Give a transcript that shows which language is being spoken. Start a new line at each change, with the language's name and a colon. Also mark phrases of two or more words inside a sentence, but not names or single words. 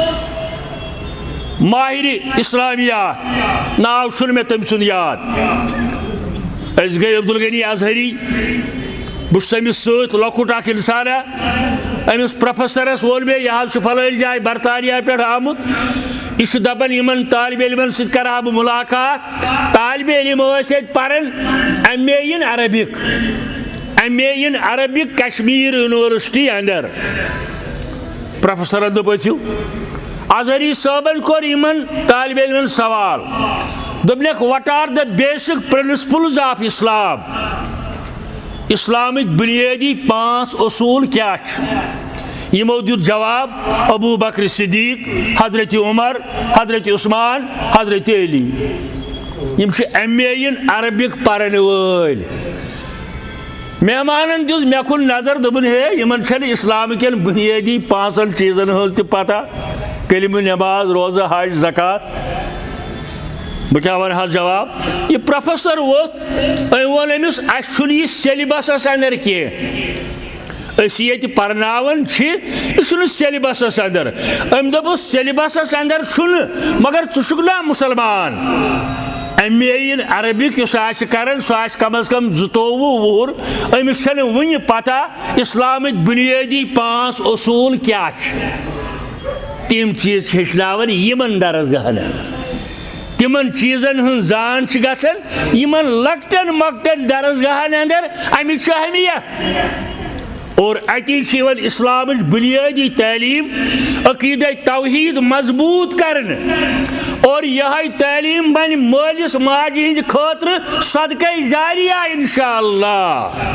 Kashmiri: ماہرِ اسلامیات ناو چھُنہٕ مےٚ تٔمۍ سُنٛد یاد أسۍ گٔے عبدالغنی اظہری بہٕ چھُس أمِس سۭتۍ لۄکُٹ اکھ انسانا أمِس پروفیسرس ووٚن مےٚ یہِ حظ چھُ فلٲنۍ جایہِ برطانیہ پٮ۪ٹھ آمُت یہِ چھُ دپان یِمن طالبہِ علمن سۭتۍ کرٕ ہا بہٕ مُلاقات طالبہِ علم ٲسۍ ییٚتہِ پران
English: MA in Arabic
Kashmiri: کشمیٖر یونیورسٹی اندر پروفیسرن دوٚپ ٲسِو اظہری صٲبن کوٚر یِمن طالبہِ علمن سوال دوٚپنکھ
English: what are the basic principles of Islam
Kashmiri: اسلامٕکۍ بُنیٲدی 5 اصوٗل کیٛاہ چھِ یِمو دیُت جواب ابوٗ بکر صدیٖق حضرت عمر حضرت عثمان حضرت علی یِم چھِ
English: MA in Arabic
Kashmiri: پرن وٲلۍ مہمانن دِژ مےٚ کُن نظر دوٚپُن ہے یِمن چھنہٕ اسلام کٮ۪ن بُنیٲدی 5 چیٖزن ہٕنٛز تہِ پتہ کلمہٕ نٮ۪ماز روزٕ حج زکات بہٕ کیٛاہ ونہٕ حظ جواب یہِ پروفیسر ووٚتھ أمۍ ووٚن أمِس اَسہِ چھُنہٕ یہِ سیلبسس اندر کینٛہہ أسۍ ییٚتہِ پرناوان چھِ یہِ چھُنہٕ سیلبسس اندر أمۍ دوٚپُس سیلبسس اندر چھُنہٕ مگر ژٕ چھُکھ نا مُسلمان
English: MA in Arabic
Kashmiri: یُس آسہِ کران سُہ آسہِ کم از کم 22 وُہُر أمِس چھنہٕ وُنہِ پتہ اسلامٕکۍ بُنیٲدی 5 اصوٗل کیٛاہ چھِ تِم چیٖز چھِ ہیٚچھناوان یِمن درسگاہن تِمن چیٖزن ہٕنٛز زان چھِ گژھان یِمن لۄکٹٮ۪ن مۄکٹٮ۪ن درسگاہن اندر امِچ چھِ اہمیت اور اتی چھِ یِوان اسلامٕچ بُنیٲدی تعلیٖم عقیٖدے توحیٖد مضبوٗط کرنہٕ اور یِہے تعلیٖم بنہِ مٲلِس ماجہِ ہِنٛدِ خٲطرٕ صدقے جاریہ
Arabic: انشاء اللہ